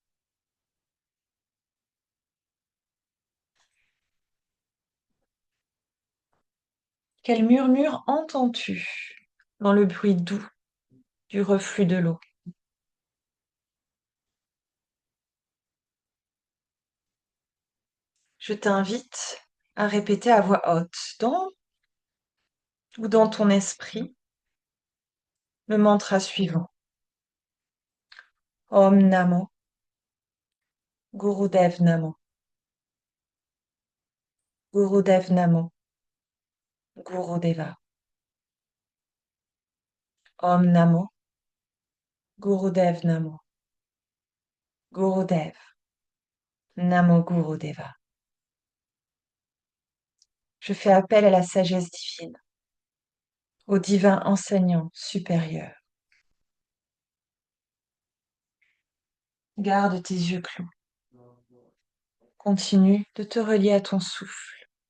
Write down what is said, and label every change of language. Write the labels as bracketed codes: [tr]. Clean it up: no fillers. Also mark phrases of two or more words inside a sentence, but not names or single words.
[fr] Quel murmure entends-tu dans le bruit doux du reflux de l'eau? Je t'invite à répéter à voix haute, dans ou dans ton esprit, le mantra suivant. [sa] Om Namo, Gurudev Namo, Gurudev Namo, Gurudeva. Om Namo, Gurudev Namo, Gurudev Namo Gurudeva. [fr] Je fais appel à la sagesse divine, au divin enseignant supérieur. Garde tes yeux clos. Continue de te relier à ton souffle.